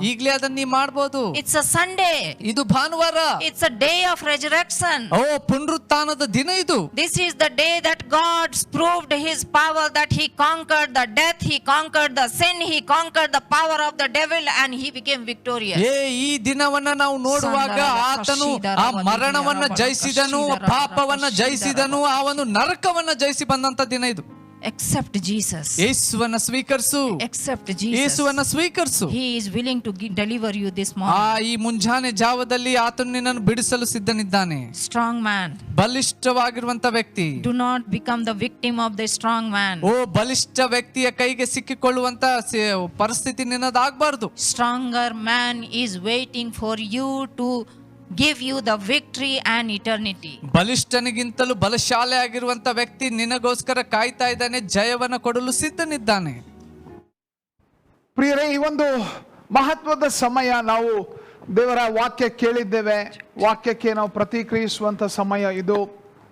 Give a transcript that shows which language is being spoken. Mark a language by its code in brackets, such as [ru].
[kn] ಈಗ್ಲೇ ಅದನ್ನ ನೀವು ಮಾಡ್ಬೋದು. [en] It's a Sunday. [kn] ಇದು ಭಾನುವಾರ. [en] It's a day of resurrection. [kn] ಓ ಪುನರುತ್ಥಾನದ ದಿನ ಇದು. [en] This is the day that God proved His power, that He conquered the death, He conquered the sin, He conquered the power of the devil and He became victorious. [kn] ಈ ದಿನವನ್ನ ನಾವು ನೋಡುವಾಗ ಆತನು ಆ ಮರಣವನ್ನ ಜಯಿಸಿದನು, ಪಾಪವನ್ನ ಜಯಿಸಿದನು, ಆ ಒಂದು ನರಕವನ್ನ ಜಯಿಸಿ ಬಂದಂತ ದಿನ ಇದು. [en] Accept Jesus. [kn] ಯೇಸುವನ್ನ ಸ್ವೀಕರಿಸು. [en] Accept Jesus. [kn] ಯೇಸುವನ್ನ ಸ್ವೀಕರಿಸು. [en] He is willing to deliver you this morning. [kn] ಈ ಮುಂಜಾನೆ ಜಾವದಲ್ಲಿ ಆತನು ನಿನ್ನನ್ನು ಬಿಡಿಸಲು ಸಿದ್ಧನಿದ್ದಾನೆ. [en] Strong man. [kn] ಬಲಿಷ್ಠವಾಗಿರುವಂತ ವ್ಯಕ್ತಿ. [en] Do not become the victim of the strong man. [kn] ಬಲಿಷ್ಠ ವ್ಯಕ್ತಿಯ ಕೈಗೆ ಸಿಕ್ಕಿಕೊಳ್ಳುವಂತ ಪರಿಸ್ಥಿತಿ ನಿನ್ನದಾಗಬಾರದು. [en] Stronger man is waiting for you to give you the victory and eternity. [kn] ಬಲಿಷ್ಠನಿಗಿಂತಲೂ ಬಲಶಾಲಿ ಆಗಿರುವಂತ ವ್ಯಕ್ತಿ ನಿನಗೋಸ್ಕರ ಕಾಯ್ತಾ ಇದ್ದಾನೆ, ಜಯವನ್ನು ಕೊಡಲು ಸಿದ್ಧನಿದ್ದಾನೆ. ಪ್ರಿಯರೇ, ಈ ಒಂದು ಮಹತ್ವದ ಸಮಯ ನಾವು ದೇವರ ವಾಕ್ಯ ಕೇಳಿದ್ದೇವೆ, ವಾಕ್ಯಕ್ಕೆ ನಾವು ಪ್ರತಿಕ್ರಿಯಿಸುವಂತ ಸಮಯ ಇದು.